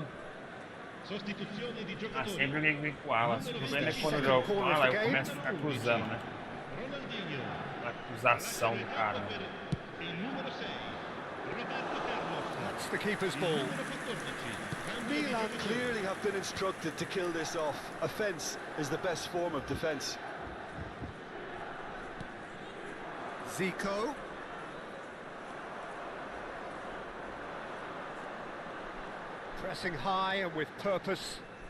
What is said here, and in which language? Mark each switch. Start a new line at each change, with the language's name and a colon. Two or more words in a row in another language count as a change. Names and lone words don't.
Italian: Sostituzione di Ah, giocatori.
Portuguese: sempre alguém vem com o Alas. O problema é que quando eu jogo com o Alas, eu começo a ficar cruzando, né? Ronaldinho. A acusação do cara.
Italian: Per il numero 6. Roberto Carlos.
English: That's the keeper's ball.
Italian: Numero 14.
English: Milan clearly have been instructed to kill this off. Offence is the best form of defence. Zico. Pressing high and with purpose.